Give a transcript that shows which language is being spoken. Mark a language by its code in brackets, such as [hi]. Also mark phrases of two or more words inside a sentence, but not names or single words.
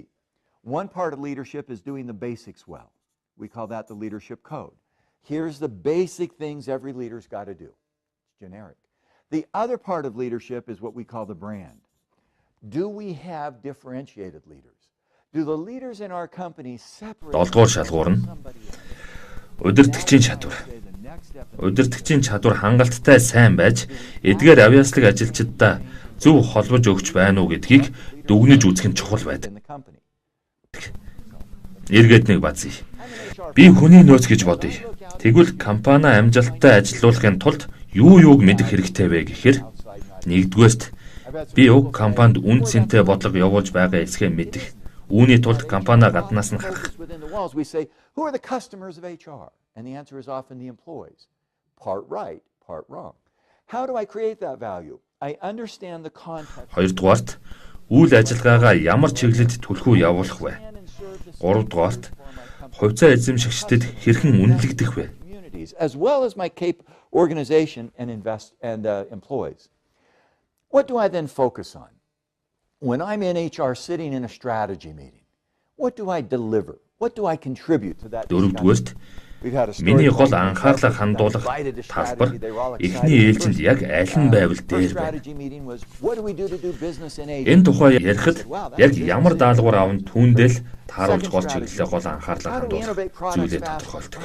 [en] One part of leadership is doing the basics well. We call that the leadership code. Here's the basic things every leader's got to do. It's generic. The other part of leadership is what we call the brand. Do we have differentiated leaders? Do the leaders in our company separate? [mn] 7 дугаар шалгуур нь удирдагчийн чадвар. Удирдагчийн чадвар хангалттай сайн байж эдгээр авьяаслаг ажилчдаа зөв холбож өгч байна уу гэдгийг дүгнэж үзэх нь чухал байдаг. Эргээд нэг базъя. Би хүний нөөц гэж бодъё. Тэгвэл компани амжилттай ажиллуулахын тулд юуг мэдэх хэрэгтэй вэ гэхээр нэгдүгээрт би уг компанид үн цэнтэй бодлого явуулж байгаа эсгээ мэдэх. Үүний тулд компани гаднаас нь харах. [en] Who are the customers of HR? And the answer is often the employees. Part right, part wrong. How do I create that value? I understand the context. [mn] Хоёрдугаарт үйл ажиллагаагаа ямар чиглэлд түлхүү явуулах вэ? Гуравдугаарт хувьцаа эзэмшигчдэд хэрхэн үнэлэгдэх вэ? [en] As well as my organization and employees. What do I then focus on? When I'm in HR sitting in a strategy meeting, what do I deliver? What do I contribute to that? [mn] Дөрөвдүгээрт миний гол анхаарлаа хандуулах талбар эхний ээлжинд яг аль нь байвал дээр байна. Энэ тухай ярихад яг ямар даалгавар аван түүндэл тааруулж гол чиглэлээ гол анхаарлаа хандуулах зүйлээ тодорхойлдог.